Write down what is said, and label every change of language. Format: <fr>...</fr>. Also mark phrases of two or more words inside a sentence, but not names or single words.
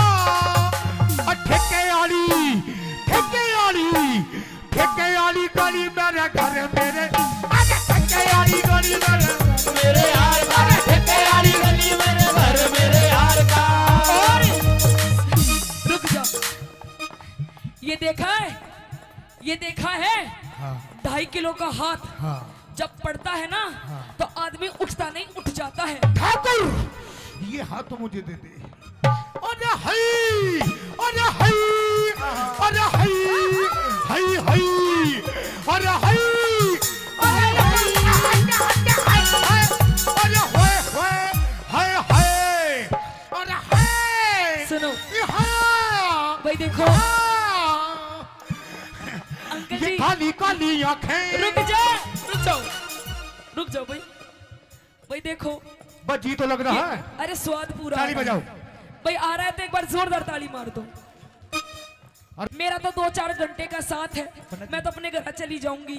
<hi>ठेके वाली गली मेरे घर मेरे, ठेके वाली गली मेरे यार का, ठेके वाली गली मेरे घर मेरे यार का। और रुक जा, ये देखा है, ये देखा है? हाँ 2.5 किलो का हाथ हाँ जब पड़ता है ना, तो आदमी उठता नहीं, उठ जाता है। ठाकुर ये हाथ तो मुझे दे दे। अरे हई, अरे हई, अरे हई, हई हई, अरे हई, अरे हई, अरे होए होए, हाय हाय, अरे हाय। सुनो हाँ भाई, देखो अंकल ये जी, काली काली आंखें। रुक जा, रुक जाओ, रुक जाओ भाई। भाई देखो, बजी तो लग रहा है। अरे स्वाद पूरा ताली है। बजाओ। भाई आ रहा है तो एक बार जोरदार ताली मार दो। मेरा तो 2-4 घंटे का साथ है, मैं तो अपने घर चली जाऊंगी।</hi>